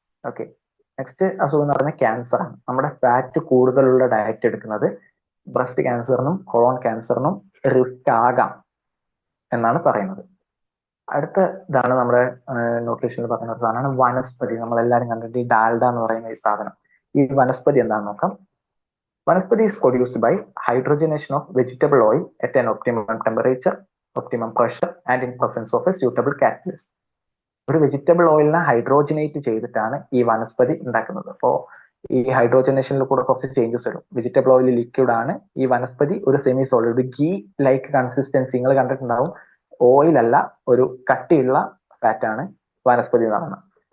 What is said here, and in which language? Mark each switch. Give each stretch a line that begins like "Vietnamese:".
Malayalam: Okay, next അസുഖം എന്ന് പറഞ്ഞാൽ ക്യാൻസർ ആണ്. നമ്മുടെ ഫാറ്റ് കൂടുതലുള്ള ഡയറ്റ് എടുക്കുന്നത് ബ്രസ്റ്റ് ക്യാൻസറിനും കൊളോൺ ക്യാൻസറിനും റിസ്ക് ആകാം എന്നാണ് പറയുന്നത്. അടുത്ത ഇതാണ് നമ്മുടെ ന്യൂട്രീഷനിൽ പറയുന്ന ഒരു സാധനമാണ് വനസ്പതി. നമ്മളെല്ലാവരും കണ്ടിട്ട് ഈ ഡാൽഡ എന്ന് പറയുന്ന ഈ സാധനം. ഈ വനസ്പതി എന്താണെന്ന് നോക്കാം.
English: Vanaspati is produced by hydrogenation of vegetable oil at an optimum temperature, optimum pressure and in presence of a suitable catalyst.
Malayalam: ഒരു വെജിറ്റബിൾ ഓയിലിനെ ഹൈഡ്രോജനേറ്റ് ചെയ്തിട്ടാണ് ഈ വനസ്പതി ഉണ്ടാക്കുന്നത്. അപ്പോൾ ഈ ഹൈഡ്രോജനേഷനിൽ കൂടെ കുറച്ച് ചേഞ്ചസ് വരും. വെജിറ്റബിൾ ഓയിൽ ലിക്വിഡ് ആണ്, ഈ വനസ്പതി ഒരു semi solid ghee like consistency നിങ്ങൾ കണ്ടിട്ടുണ്ടാവും. ഓയിൽ അല്ല, ഒരു കട്ടിയുള്ള ഫാറ്റ് ആണ് വനസ്പതി എന്ന് പറയുന്നത്.